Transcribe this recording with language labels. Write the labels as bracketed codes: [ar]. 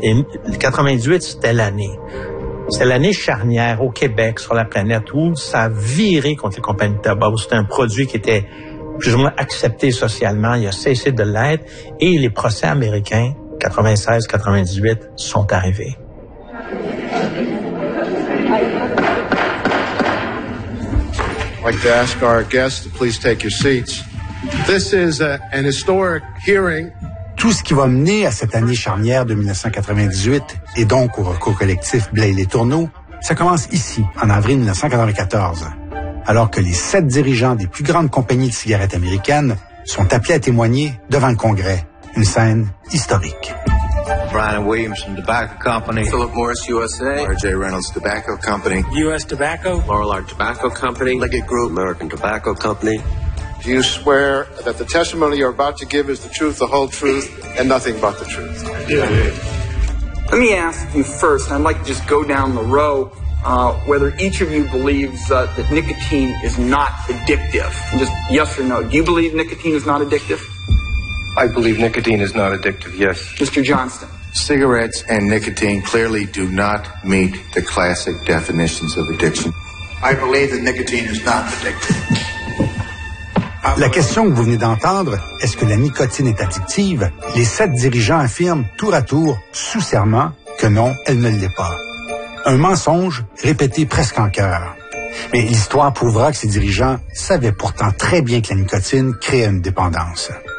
[fr] Et 98, c'était l'année. C'est l'année charnière au Québec, sur la planète, où ça a viré contre les compagnies de tabac. C'était un produit qui était plus ou moins accepté socialement. Il a cessé de l'être. Et les procès américains, 96-98, sont arrivés. [en] I'd like to ask our guests to please take your seats. This is an historic hearing. [fr] Tout ce qui va mener à cette année charnière de 1998 et donc au recours collectif Blais et Letourneau, ça commence ici, en avril 1994. alors que les 7 dirigeants des plus grandes compagnies de cigarettes américaines sont appelés à témoigner devant le Congrès. Une scène historique. [en] Brian Williamson Tobacco Company, Philip Morris USA, R.J. Reynolds Tobacco Company, U.S. Tobacco, Marlar Tobacco Company, Liggett Group, American Tobacco Company. Do you swear that the testimony you're about to give is the truth, the whole truth, and nothing but the truth? Yeah. Let me ask you first, and I'd like to just go down the row, whether each of you believes that nicotine is not addictive. And just yes or no. Do you believe nicotine is not addictive? I believe nicotine is not addictive, yes. Mr. Johnston. Cigarettes and nicotine clearly do not meet the classic definitions of addiction. I believe that nicotine is not addictive. [fr] La question que vous venez d'entendre, est-ce que la nicotine est addictive? Les 7 dirigeants affirment tour à tour, sous serment, que non, elle ne l'est pas. Un mensonge répété presque en chœur. Mais l'histoire prouvera que ces dirigeants savaient pourtant très bien que la nicotine créait une dépendance.